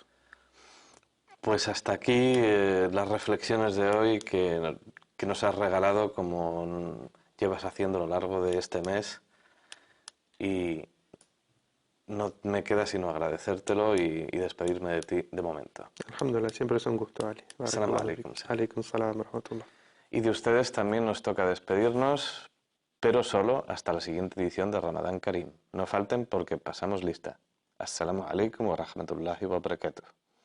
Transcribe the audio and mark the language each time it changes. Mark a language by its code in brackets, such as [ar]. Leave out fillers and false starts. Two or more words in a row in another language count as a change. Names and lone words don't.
[es] Pues hasta aquí las reflexiones de hoy que nos has regalado como llevas haciendo a lo largo de este mes y no me queda sino agradecértelo y despedirme de ti de momento. Alhamdulillah, siempre es un gusto, Ali. [ar] السلام عليكم. عليكم السلام ورحمة الله. [es] Y de ustedes también nos toca despedirnos, pero solo hasta la siguiente edición de Ramadán Karim. No falten porque pasamos lista. [ar] السلام عليكم ورحمة الله وبركاته.